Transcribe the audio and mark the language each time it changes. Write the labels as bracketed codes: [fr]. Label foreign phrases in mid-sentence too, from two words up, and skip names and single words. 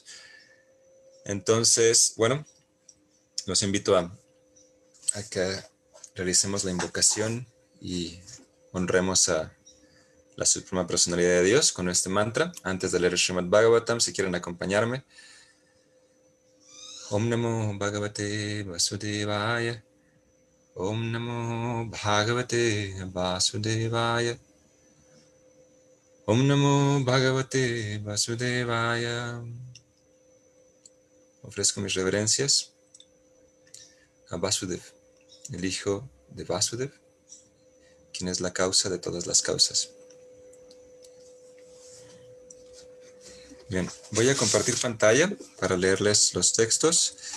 [es] Entonces, bueno, los invito a que realicemos la invocación y honremos a la Suprema Personalidad de Dios con este mantra. Antes de leer el Srimad Bhagavatam, si quieren acompañarme. [sa] Om Namo Bhagavate Vasudevaya. Om Namo Bhagavate Vasudevaya. Om Namo Bhagavate Vasudevaya. [es] Ofrezco mis reverencias a Vasudev, el hijo de Vasudev, quien es la causa de todas las causas. Bien, voy a compartir pantalla para leerles los textos.